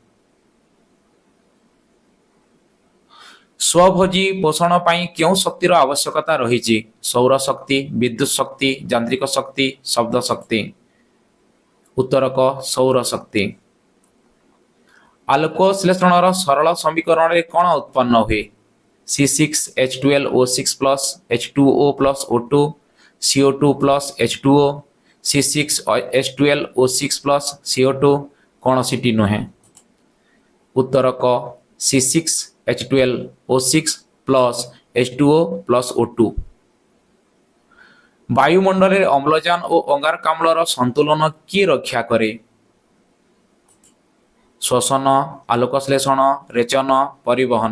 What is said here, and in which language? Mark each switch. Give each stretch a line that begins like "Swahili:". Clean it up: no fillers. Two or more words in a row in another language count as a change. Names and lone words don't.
Odia: ସ୍ୱଭୋଜୀ ପୋଷଣ ପାଇଁ କେଉଁ ଶକ୍ତିର ଆବଶ୍ୟକତା ରହିଛି? ସୌର ଶକ୍ତି, ବିଦ୍ୟୁତ ଶକ୍ତି, ଯାନ୍ତ୍ରିକ ଶକ୍ତି, ଶବ୍ଦ ଶକ୍ତି। ଉତ୍ତର କ ସୌର ଶକ୍ତି। ଆଲୋକ ଶ୍ଳେଷଣର ସରଳ ସମୀକରଣରେ କ'ଣ ଉତ୍ପନ୍ନ ହୁଏ? C6H12O6 H2O+O2 CO2 H2O C6H12O6 CO2 କୌଣସିଟି ନୁହେଁ। ଉତ୍ତର କ C6H12O6 H2O+O2। ବାୟୁମଣ୍ଡଳରେ ଅମ୍ଳଜାନ ଓ ଅଙ୍ଗାରକାମ୍ଳର ସନ୍ତୁଳନ କିଏ ରକ୍ଷା କରେ? ଶ୍ୱସନ, ଆଲୋକ ଶ୍ଳେଷଣ, ରେଚନ, ପରିବହନ।